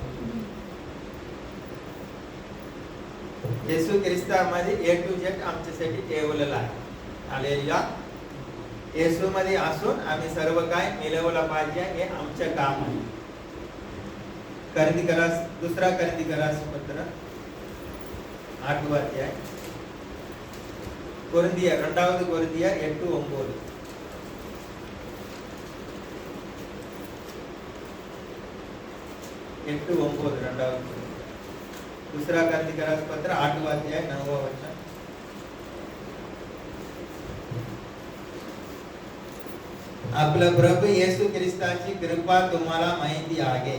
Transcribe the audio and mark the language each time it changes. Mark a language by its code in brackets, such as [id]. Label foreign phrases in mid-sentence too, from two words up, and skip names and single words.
[mr] येशू ख्रिस्तामध्ये [en] A to Z [mr] आमच्यासाठी ठेवलेला आहे. हालेलुया. येशू मध्ये असून आम्ही सर्व काय मिळवलं पाहिजे हे आमचे काम आहे. दुसरा करिंथिकरास पत्र [te] 8వ అధ్యాయం కొరింథియర్ 2వ కొరింథియర్ 8:9 [mr] दूसरा करिंथिकरास पत्र 8వ अध्याय 9వ वचन. आपला प्रभू येशू ख्रिस्ताची कृपा तुम्हाला माहिती आहे.